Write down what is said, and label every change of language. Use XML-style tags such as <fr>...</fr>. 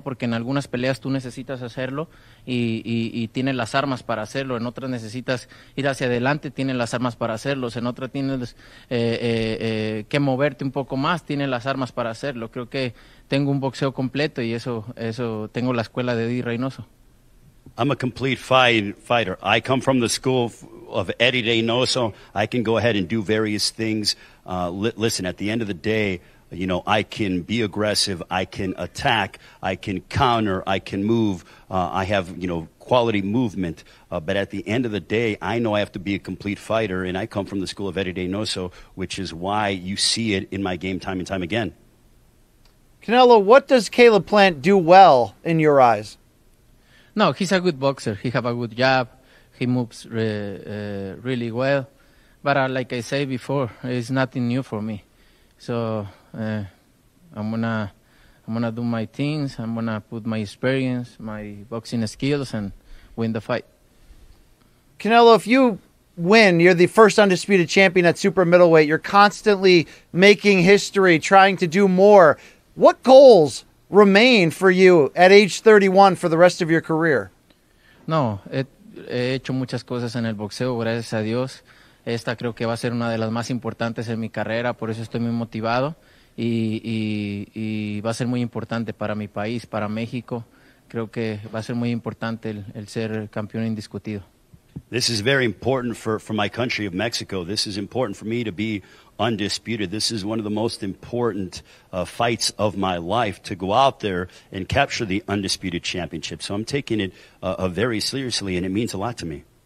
<es>Porque en algunas peleas tú necesitas hacerlo y tienes las armas para hacerlo, en otras necesitas ir hacia adelante, tienes las armas para hacerlo, en otras tienes que moverte un poco más, tienes las armas para hacerlo. Creo que tengo un boxeo completo y eso tengo la escuela de Eddie Reynoso.</es> <en>I'm a complete fighter. I come from the school of Eddie Reynoso. I can go ahead and do various things. Listen, at the end of the day, you know, I can be aggressive, I can attack, I can counter, I can move. I have, you know, quality movement. But at the end of the day, I know I have to be a complete fighter, and I come from the school of Eddie Reynoso, which is why you see it in my game time and time again. Canelo, what does Caleb Plant do well in your eyes? No, he's a good boxer. He have a good jab. He moves really well. But like I said before, it's nothing new for me. So I'm gonna do my things. I'm gonna put my experience, my boxing skills, and win the fight. Canelo, if you win, you're the first undisputed champion at super middleweight. You're constantly making history, trying to do more. What goals remain for you at age 31 for the rest of your career?</en> <es>No, he hecho muchas cosas en el boxeo, gracias a Dios. Esta creo que va a ser una de las más importantes en mi carrera, por eso estoy muy motivado y va a ser muy importante para mi país, para México. Creo que va a ser muy importante el ser campeón indiscutido.</es> <en>This is very important for my country of Mexico. This is important for me to be undisputed. This is one of the most important fights of my life, to go out there and capture the undisputed championship. So I'm taking it very seriously, and it means a lot to me.</en>